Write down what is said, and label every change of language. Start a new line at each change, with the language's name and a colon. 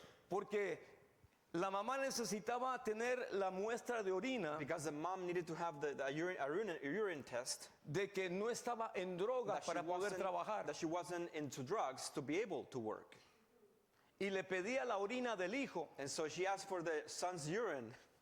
Spanish: porque la mamá necesitaba tener la muestra de orina
English: Because the mom needed to have the urine test
Spanish: de que no estaba en droga para poder trabajar.
English: that she wasn't into drugs to be able to work.
Spanish: Y le pedía la orina del hijo
English: And so she asked for the son's urine